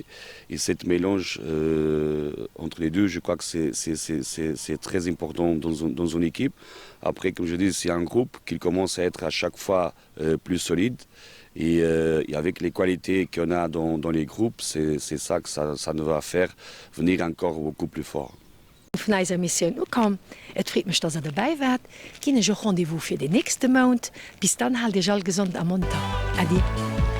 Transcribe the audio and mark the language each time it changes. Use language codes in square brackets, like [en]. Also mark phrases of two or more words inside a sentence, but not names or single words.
[fr] Et cette mélange entre les deux, je crois que c'est très important dans une équipe. Après, comme je dis, c'est un groupe qui commence à être à chaque fois plus solide. Et avec les qualités qu'on a dans les groupes, c'est ça que ça nous va faire venir encore beaucoup plus fort. [lb] Von eiser Mission kom. Et friet mech dats er dabei wart, Ginne jo Rendevous fir de nächste Mount, bis dann halt Dich all gesund am Montag. Adi.